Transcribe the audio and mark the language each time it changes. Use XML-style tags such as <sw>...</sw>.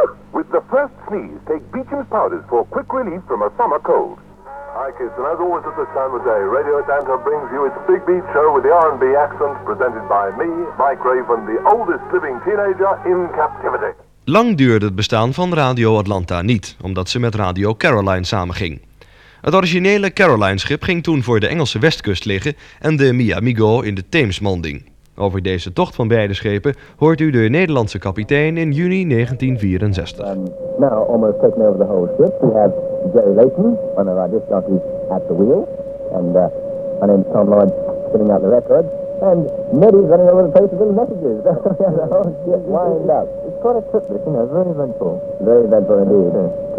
<en>With the first sneeze, take Beecham's powders for quick relief from a summer cold. Hi, kids, and as always at this time of day, Radio Atlanta brings you its Big Beat Show with the R&B accent, presented by me, Mike Raven, the oldest living teenager in captivity.</en> <nl>Lang duurde het bestaan van Radio Atlanta niet, omdat ze met Radio Caroline samenging. Het originele Caroline-schip ging toen voor de Engelse westkust liggen en de Miamigo in de Theemslanding. Over deze tocht van beide schepen hoort u de Nederlandse kapitein in juni 1964.</nl> <en>Now, almost taking over the whole ship, we have Jerry Layton, one of our disc jockeys, at the wheel. And my name's Tom Lloyd, sitting out the record. And Nettie's running over the place with little messages. The whole ship wind up. It's quite a trip, this, you know, very eventful. Very eventful indeed. Mm-hmm.</en>